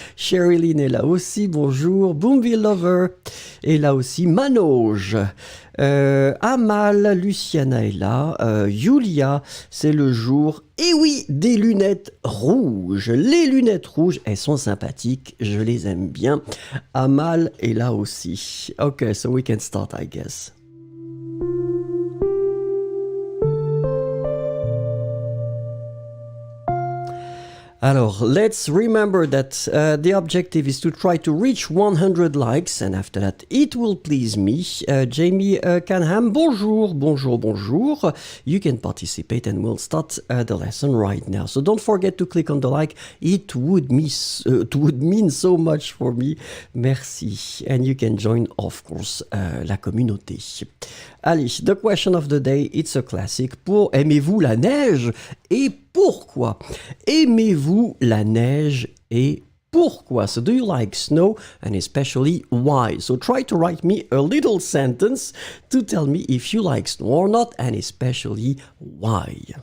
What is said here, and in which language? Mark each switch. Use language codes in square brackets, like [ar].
[fr] Sherilyn est là aussi, bonjour. Boomville Lover est là aussi. Manoj. Amal, Luciana est là. Julia, c'est le jour. Et oui, des lunettes rouges. Les lunettes rouges, elles sont sympathiques. Je les aime bien. Amal est là aussi. [en] Okay, so we can start, I guess. Alors, let's remember that the objective is to try to reach 100 likes, and after that, it will please me. Jamie Canham, bonjour. You can participate, and we'll start the lesson right now. So don't forget to click on the like. It would mean so much for me. Merci. And you can join, of course, [fr] la communauté. [en] Allez, the question of the day, it's a classic. [fr] Aimez-vous la neige et pourquoi? Aimez-vous la neige et pourquoi? [en] So do you like snow and especially why? So try to write me a little sentence to tell me if you like snow or not and especially why.